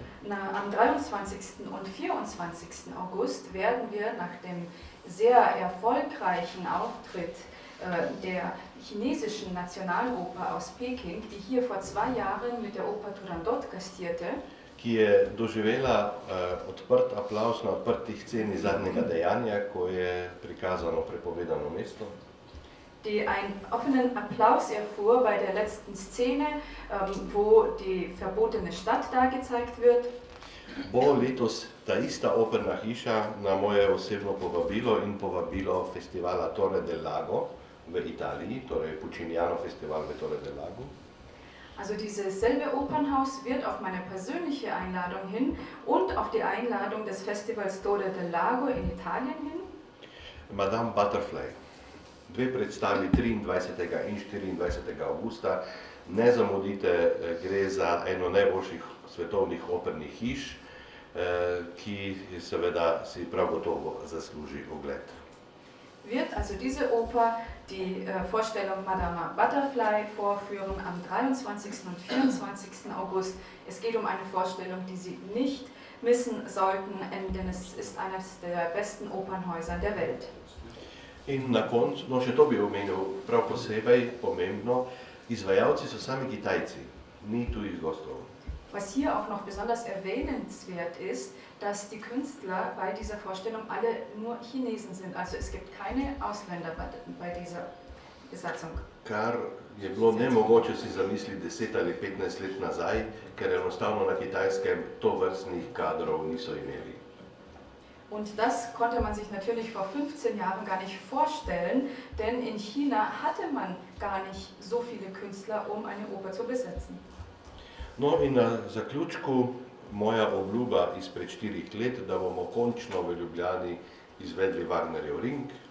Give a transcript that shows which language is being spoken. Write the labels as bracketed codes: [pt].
[de] Am 23. und 24. August werden wir nach dem sehr erfolgreichen Auftritt der chinesischen Nationaloper aus Peking, die hier vor 2 Jahren mit der Oper Turandot gastierte, [sl] ki je doživela odprt aplavz na odprtih sceni zadnjega dejanja, ko je prikazano prepovedano mesto. [de] Die einen offenen Applaus erfuhr bei der letzten Szene, wo die verbotene Stadt da gezeigt wird. [sl] Bo letos ta ista operna hiša na moje osebno povabilo in povabilo festivala Torre del Lago v Italiji, torej Pucciniano Festival v Torre del Lago. [de] Also dieses selbe Opernhaus wird auf meine persönliche Einladung hin und auf die Einladung des Festivals Torre del Lago in Italien hin. [sl] Madame Butterfly. 2 predstavi 23. in 24. avgusta. Ne zamudite, gre za eno najboljših svetovnih opernih hiš, ki seveda si prav gotovo zasluži ogled. [de] Wird also diese Oper die Vorstellung Madame Butterfly vorführen am 23. und 24. August. Es geht um eine Vorstellung, die Sie nicht missen sollten, denn es ist eines der besten Opernhäuser der Welt. [sl] In na koncu, no še to bi omenil prav posebej pomembno, izvajalci so sami Kitajci, ni tujih gostov. [de] Was hier auch noch besonders erwähnenswert ist, dass die Künstler bei dieser Vorstellung alle nur Chinesen sind. Also es gibt keine Ausländer bei dieser Besatzung. [sl] Kar je bilo nemogoče si zamisliti 10 ali 15 let nazaj, ker enostavno na Kitajskem tovrstnih kadrov niso imeli. [de] Und das konnte man sich natürlich vor 15 Jahren gar nicht vorstellen, denn in China hatte man gar nicht so viele Künstler, um eine Oper zu besetzen. [sl] No in na zaključku moja obljuba izpred 4 let, da bomo končno v Ljubljani izvedli Wagnerjev Ring.